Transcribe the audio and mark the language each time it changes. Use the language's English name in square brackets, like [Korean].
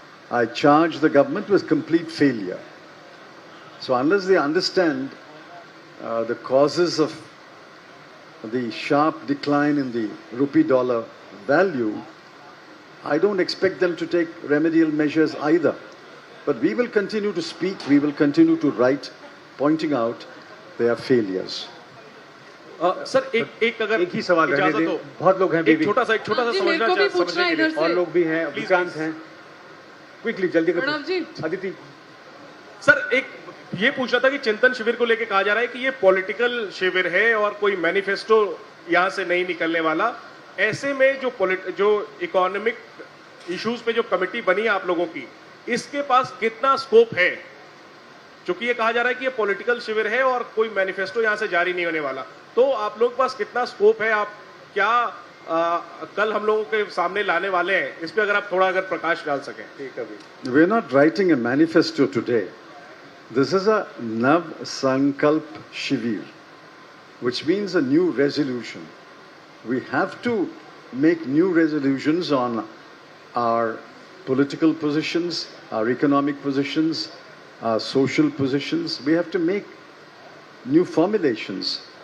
[English] I charge the government with complete failure. So unless they understand the causes of the sharp decline in the rupee-dollar value, I don't expect them to take remedial measures either. But we will continue to speak, we will continue to write, pointing out their failures. [Hindi] Sir एक अगर एक ही सवाल रहने दें, बहुत लोग हैं. एक छोटा सा समझने के लिए. और लोग भी हैं, विक्रांत हैं. क्विकली, जल्दी करो. अदिति. सर, एक ये पूछना था कि चिंतन शिविर को लेके कहा जा रहा है कि ये पॉलिटिकल शिविर है और कोई मैनिफेस्टो यहाँ से नहीं निकलने वाला. ऐसे में जो इकोनॉमिक इश्यूज पे जो कमेटी बनी है आप लोगों की, इसके पास कितना स्कोप है? क्योंकि ये कहा जा रहा है कि ये पॉलिटिकल शिविर है और कोई मैनिफेस्टो यहाँ से जारी नहीं होने वाला. तो आप लोगों के पास कितना स्कोप है? आप क्या कल हम लोगों के सामने लाने वाले हैं? इस पे अगर आप थोड़ा प्रकाश डाल सकें. ठीक है. [English] We are not writing a manifesto today. This is a Nav Sankalp Shivir, which means a new resolution. We have to make new resolutions on our political positions, our economic positions, our social positions. We have to make new formulations.